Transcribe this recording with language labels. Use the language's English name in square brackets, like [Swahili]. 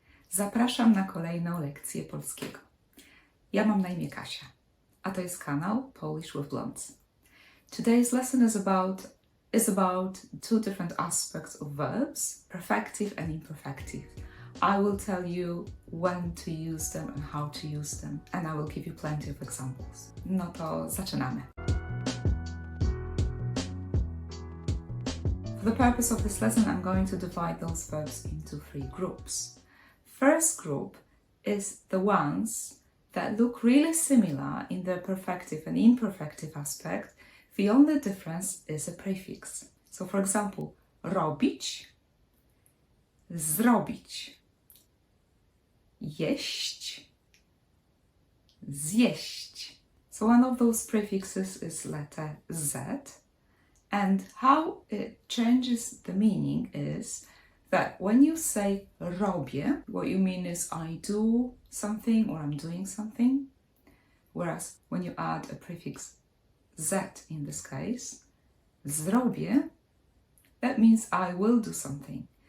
[Polish] Zapraszam na kolejną lekcję polskiego. Ja mam na imię Kasia, a to jest kanał Polish with Blondes. [English] Today's lesson is about two different aspects of verbs, perfective and imperfective. I will tell you when to use them and how to use them, and I will give you plenty of examples. [Polish] No to zaczynamy. [English] For the purpose of this lesson, I'm going to divide those verbs into three groups. First group is the ones that look really similar in their perfective and imperfective aspect. The only difference is a prefix. So for example, [Polish] robić, zrobić, jeść, zjeść. [English] So one of those prefixes is letter Z. And how it changes the meaning is that when you say robię, what you mean is I do something or I'm doing something. Whereas when you add a prefix Z in this case, zrobię, that means I will do something.